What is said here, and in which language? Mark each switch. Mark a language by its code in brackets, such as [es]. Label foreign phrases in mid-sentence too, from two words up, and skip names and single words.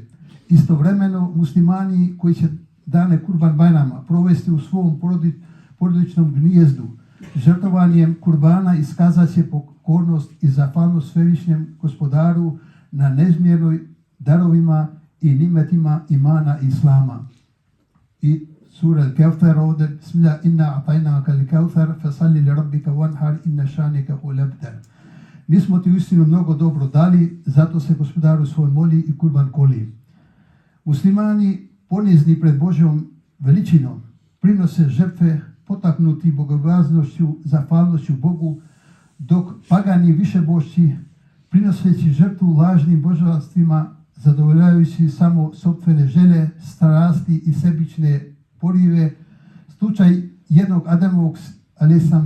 [bs] Istovremeno muslimani koji će dane Kurban Bajrama provesti u svom porodičnom gnijezdu, žrtvovanjem kurbana iskazat će pokornost i zahvalnost svevišnjem gospodaru na neizmjernoj darovima i nimetima imana islama. I sura Al-Kawthar ovdje, bismillah, [ar] إنا أعطيناك الكوثر، فصل لربك وانحر، إن شانئك هو الأبتر. [bs] Mi smo ti uistinu mnogo dobro dali, zato se gospodaru svoj moli i kurban koli. Muslimani ponizni pred Božjom veličinom prinose žrtve potaknuti bogobojaznošću, zahvalnošću Bogu, dok pagani višebošći prinoseći žrtvu lažnim božanstvima zadovoljavajući samo sopstvene želje, strasti i sebične porive, slučaj jednog Adamovog a.s.